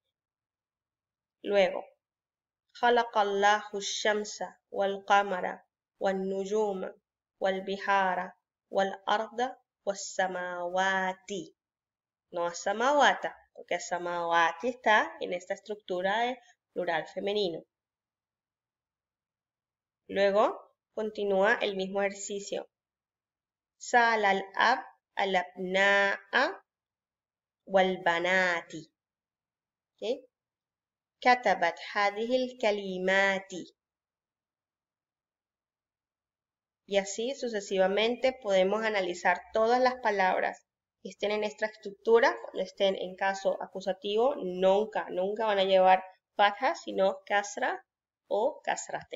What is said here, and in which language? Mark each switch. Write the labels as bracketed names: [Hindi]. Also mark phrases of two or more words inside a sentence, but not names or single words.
[Spanish] Luego, [Arabic] خلق الله الشمس والقمر والنجوم والبحار والأرض والسماوات. [Spanish] No samawata, porque samawati está en esta estructura de plural femenino. Luego continúa el mismo ejercicio. [Arabic] سأل الأب الأبناء والبنات. ¿Okay? كتبت هذه الكلمات. [Spanish] Y así sucesivamente podemos analizar todas las palabras que estén en esta estructura. Cuando estén en caso acusativo, nunca van a llevar fatha, sino kasra o kasraten.